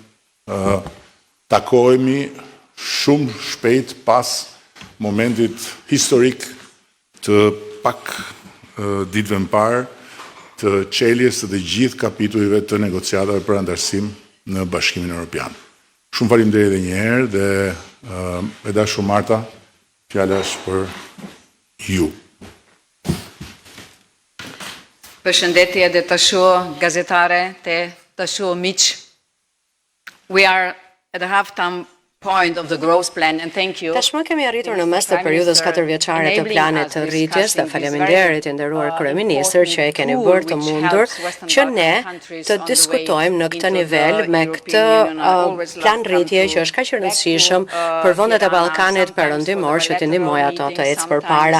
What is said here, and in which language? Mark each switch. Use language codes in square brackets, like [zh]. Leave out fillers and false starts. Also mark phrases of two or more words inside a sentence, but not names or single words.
[sq] takohemi shumë shpejt pas momentit historik të pak ditëve më parë të çeljes së të gjithë kapitujve të negociatave për antarësim në Bashkimin Evropian. Shumë faleminderit edhe një herë dhe e dashur Marta, fjala është për ju. Përshëndetje dhe të shoh gazetare, të shoh miq. [en] We are at the half-time point of the growth plan and thank you. [sq] Tashmë kemi arritur në mes të periudhës 4 vjeçare të planit të rritjes dhe faleminderit i nderuar kryeministër që e keni bërë të mundur që ne të diskutojmë në këtë nivel me këtë plan rritje që është kaq i rëndësishëm për vendet e Ballkanit Perëndimor që të ndihmojë ato të ecë përpara.